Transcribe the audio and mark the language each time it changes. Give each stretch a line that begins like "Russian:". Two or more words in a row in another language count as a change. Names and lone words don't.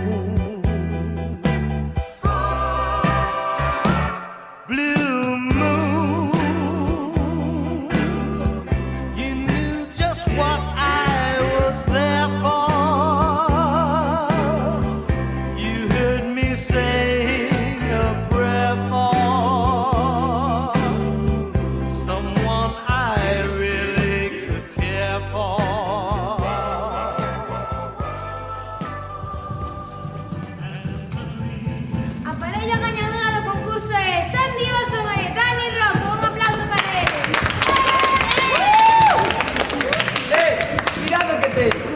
English: Blue moon, you knew just what I was there for. You heard me sing a prayer for someone I really could care for.
Galician: A parella gañadora do concurso é Sandy Olson e Dani Rocco. Un aplauso para eles. Cuidado que te...